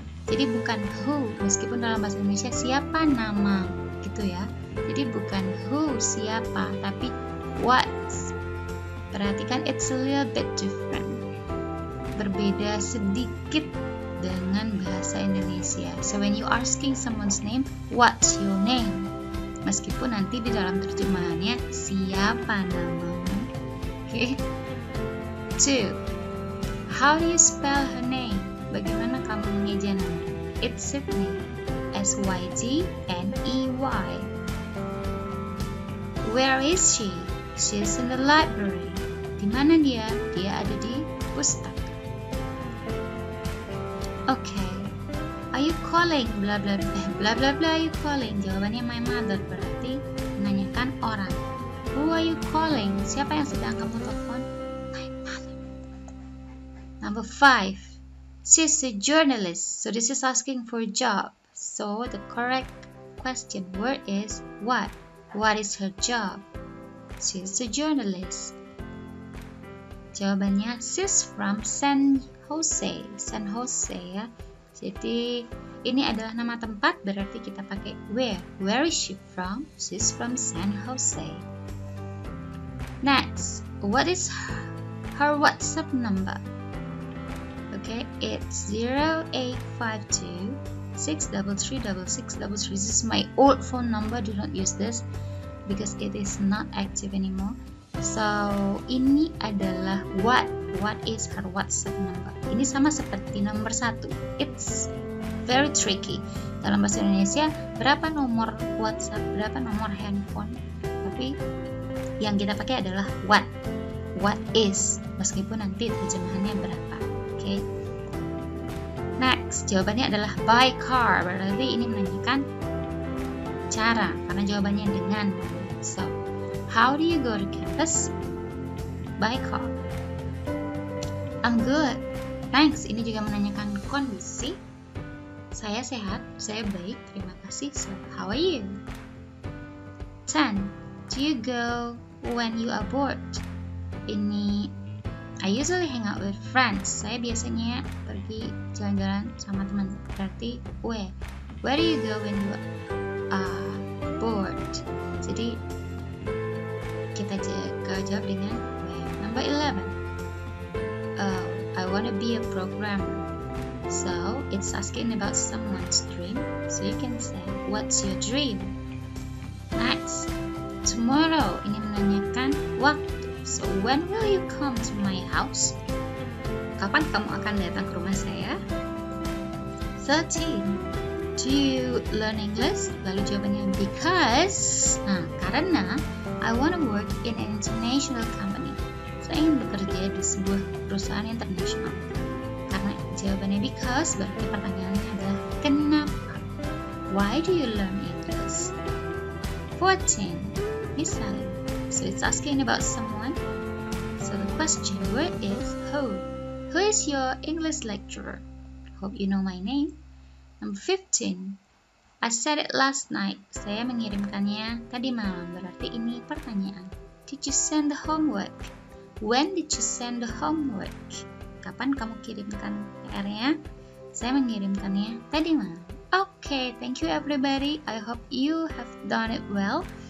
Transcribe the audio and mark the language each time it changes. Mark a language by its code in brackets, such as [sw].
[id] Jadi bukan who, meskipun dalam bahasa Indonesia siapa nama gitu ya. Jadi bukan who, siapa, tapi what. [en] Perhatikan, it's a little bit different. [id] Berbeda sedikit dengan bahasa Indonesia. [en] So when you asking someone's name, what's your name? [id] Meskipun nanti di dalam terjemahannya siapa namamu. Okay. 2. [en] How do you spell her name? [id] Bagaimana kamu mengeja nama? [en] It's Sydney. S-Y-D-N-E-Y. Where is she? She's in the library. [id] Di mana dia? Dia ada di pustaka. [en] Okay. Are you calling? Bla bla bla. Bla bla bla. Are you calling? [id] Jawabannya [en] my mother, [id] berarti menanyakan orang. [en] Who are you calling? [id] Siapa yang sedang kamu telepon? [en] My mother. Number 5. She's a journalist. So this is asking for a job. So the correct question word is what? What is her job? She's a journalist. Jawabannya she's from San Jose. [id] San Jose ya. Jadi ini adalah nama tempat, berarti kita pakai where. [en] Where is she from? She's from San Jose. Next, what is her WhatsApp number? Okay, it's 0852 633 This is my old phone number. Do not use this because it is not active anymore. So [id] ini adalah [en] what is her WhatsApp number. [id] Ini sama seperti nomor 1. [en] It's very tricky. [id] Dalam bahasa Indonesia, berapa nomor WhatsApp, berapa nomor handphone, tapi yang kita pakai adalah [en] what is, [id] meskipun nanti terjemahannya berapa. Okay. Next, jawabannya adalah [en] by car, [id] berarti ini menanyakan cara, karena jawabannya dengan. [en] So, how do you go to campus? By car. I'm good, thanks. [id] Ini juga menanyakan kondisi. Saya sehat, saya baik, terima kasih. [en] So, how are you? [id] 10. [en] Do you go when you are bored? Ini, I usually hang out with friends. [id] Saya biasanya pergi jalan-jalan sama teman. Berarti [en] where do you go when you are bored? [id] Jadi kita jawab dengan where. [en] Number 11. Oh, I want to be a programmer. So it's asking about someone's dream. So you can say, what's your dream? Next, tomorrow. [id] Ini menanyakan waktu. [en] So when will you come to my house? [id] Kapan kamu akan datang ke rumah saya? [en] 13. Do you learn English? [id] Lalu jawabannya [en] because. [id] Nah, karena [en] I want to work in an international company. [id] Saya ingin bekerja di sebuah perusahaan internasional. Karena jawabannya because, berarti pertanyaannya adalah kenapa? [en] Why do you learn English? 14. [id] Misalnya, [en] so it's asking about someone. So the question word is who. Who is your English lecturer? Hope you know my name. Number 15. I said it last night. [id] Saya mengirimkannya tadi malam. Berarti ini pertanyaan. [en] Did you send the homework? When did you send the homework? [id] Kapan kamu kirimkan PR-nya? Saya mengirimkannya tadi malam. [en] Okay, thank you everybody. I hope you have done it well.